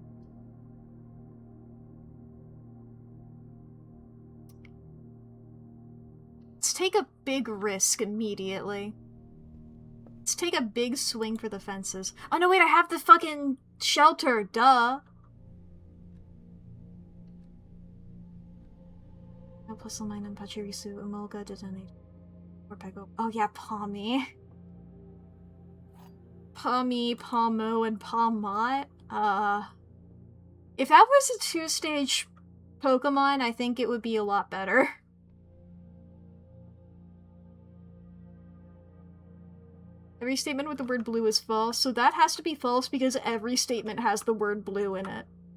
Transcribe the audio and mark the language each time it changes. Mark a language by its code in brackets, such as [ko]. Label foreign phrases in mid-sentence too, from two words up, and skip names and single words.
[en] Let's take a big risk immediately. Let's take a big swing for the fences. Oh no, wait, I have the fucking shelter, duh! No Plusle, Minun, Pachirisu, Emolga, Dedenne, Morpeko. Oh yeah, Pawmi. Pawmi, Pawmo, and Pawmot. If that was a two-stage Pokemon, I think it would be a lot better. Every statement with the word blue is false, so that has to be false because every statement has the word blue in it.